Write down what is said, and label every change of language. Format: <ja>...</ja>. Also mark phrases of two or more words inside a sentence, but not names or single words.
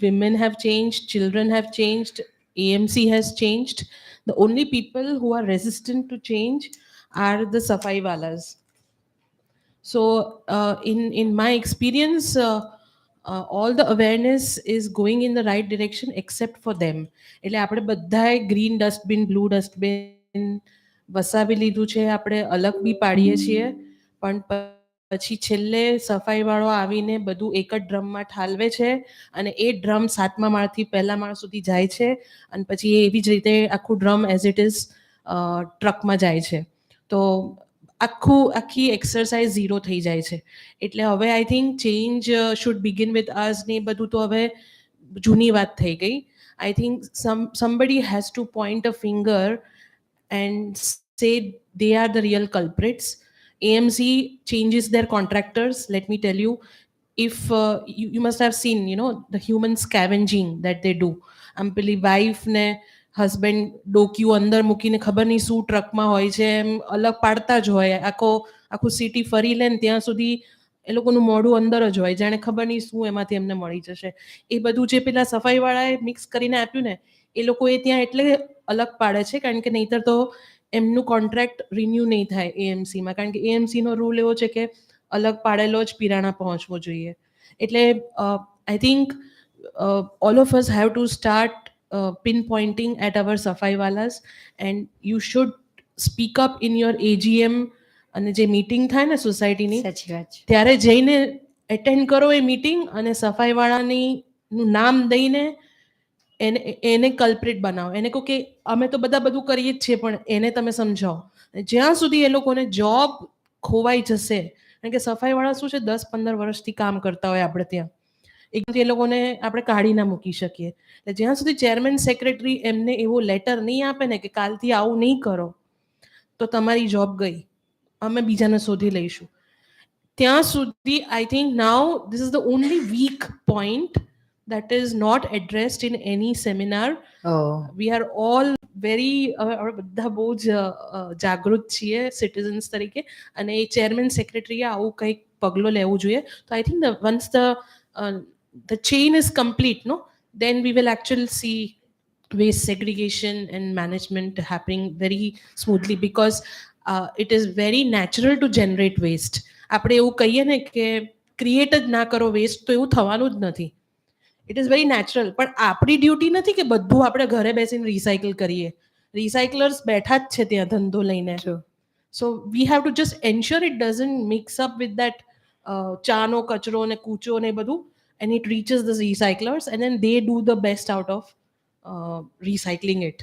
<en>Women have changed, children have changed, AMC has changed. The only people who are resistant to change are the Safai Walas. So, in my experience, all the awareness is going in the right direction except for them.</en> <gu>એટલે આપણે બધાએ ગ્રીન ડસ્ટબિન, બ્લુ ડસ્ટબિન વસાવી લીધું છે, આપણે અલગ બી પાડીએ છીએ, પણ પછી છેલ્લે સફાઈવાળો આવીને બધું એક જ ડ્રમમાં ઠાલવે છે અને એ ડ્રમ 7મા માળથી પહેલા માળ સુધી જાય છે અને પછી એવી જ રીતે આખું ડ્રમ</gu> <en>as it is</en> <gu>ટ્રકમાં જાય છે. તો આખી એક્સરસાઇઝ ઝીરો થઈ જાય છે. એટલે હવે</gu> <en>I think change should begin with us</en> <gu>ને બધું તો હવે જૂની વાત થઈ ગઈ.</gu> <en>I think somebody has to point a finger and say they are the real culprits. AMC changes their contractors. Let me tell you, if you must have seen, the human scavenging that they do.</en> <gu>આમ પેલી વાઈફ ને હસબન્ડ ડોક્યું અંદર મૂકીને ખબર નહીં શું ટ્રકમાં હોય છે એમ અલગ પાડતા જ હોય, આખું સિટી ફરી લે ને ત્યાં સુધી એ લોકોનું મોઢું અંદર જ હોય, જાણે ખબર નહીં શું એમાંથી એમને મળી જશે. એ બધું જે પેલા સફાઈવાળાએ મિક્સ કરીને આપ્યું ને એ લોકોએ ત્યાં એટલે અલગ પાડે છે કારણ કે નહીંતર તો એમનું કોન્ટ્રાક્ટ રિન્યુ નહીં થાય એએમસીમાં, કારણ કે એએમસીનો રૂલ એવો છે કે અલગ પાડેલો જ પીરાણા પહોંચવો જોઈએ.</gu> <en>એટલે I think all of us have to start pinpointing at our Safai Walas, and you should speak up in your AGM</en> <gu>અને જે મીટિંગ થાય ને સોસાયટીની સાચી વાત છે. ત્યારે જઈને એટેન્ડ કરો એ મીટિંગ અને સફાઈવાળાની નામ દઈને એને કલ્પ્રિટ બનાવો. એને કહો કે અમે તો બધા બધું કરીએ જ છીએ પણ એને તમે સમજાવો. જ્યાં સુધી એ લોકોને જોબ ખોવાઈ જશે, કારણ કે સફાઈવાળા શું છે 10-15 વર્ષથી કામ કરતા હોય આપણે ત્યાં, એકથી એ લોકોને આપણે કાઢી ના મૂકી શકીએ. એટલે જ્યાં સુધી ચેરમેન સેક્રેટરી એમને એવો લેટર નહીં આપે ને કે કાલથી આવું નહીં કરો તો તમારી જોબ ગઈ, અમે બીજાને શોધી લઈશું, ત્યાં સુધી</gu> <en>I think now this is the only weak point that is not addressed in any seminar. We are all very</en> <gu>બધા બહુ જ જાગૃત છીએ સિટીઝન્સ તરીકે અને એ ચેરમેન સેક્રેટરીએ આવું કંઈક પગલું લેવું જોઈએ.</gu> <en>તો I think once the chain is complete, then we will actually see waste segregation and management happening very smoothly, because it is very natural to generate waste.</en> <gu>આપણે એવું કહીએ ને કે ક્રિએટ જ ના કરો વેસ્ટ તો એવું થવાનું જ નથી.</gu> <en>It is very natural.</en> <gu>પણ આપણી ડ્યુટી નથી કે બધું આપણે ઘરે બેસીને રિસાયકલ કરીએ. રિસાયકલર્સ બેઠા જ છે ત્યાં ધંધો લઈને.</gu> <en>So we have to just ensure it doesn't mix up with that</en> <gu>ચાનો કચરો ને કૂચો ને બધું,</gu> <en>and it reaches the recyclers and then they do the best out of recycling it.</en>